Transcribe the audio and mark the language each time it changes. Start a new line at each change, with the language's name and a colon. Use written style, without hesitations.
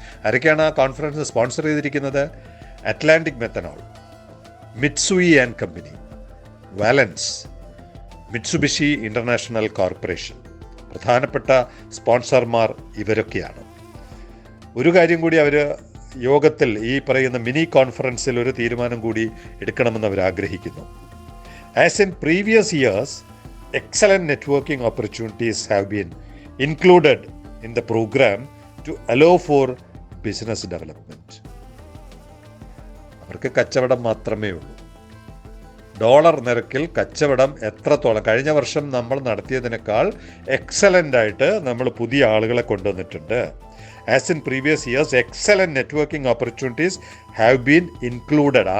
Malayalam: ആരൊക്കെയാണ് ആ conference sponsor ചെയ്തിരിക്കുന്നത്? Atlantic methanol, Mitsui and company, വാലൻസ്, Mitsubishi international corporation. പ്രധാനപ്പെട്ട സ്പോൺസർമാർ ഇവരൊക്കെയാണ്. ഒരു കാര്യം കൂടി അവർ യോഗത്തിൽ, ഈ പറയുന്ന മിനി കോൺഫറൻസിൽ ഒരു തീരുമാനം കൂടി എടുക്കണമെന്ന് അവർ ആഗ്രഹിക്കുന്നു.
English: As in previous years, excellent networking opportunities have been included in the program to allow for business development.
Malayalam: അവർക്ക് കച്ചവടം മാത്രമേ ഉള്ളൂ. ഡോളർ നിരക്കിൽ കച്ചവടം എത്രത്തോളം, കഴിഞ്ഞ വർഷം നമ്മൾ നടത്തിയതിനേക്കാൾ എക്സലൻ്റ് ആയിട്ട് നമ്മൾ പുതിയ ആളുകളെ കൊണ്ടുവന്നിട്ടുണ്ട്.
English: As in previous years, excellent networking opportunities have been included.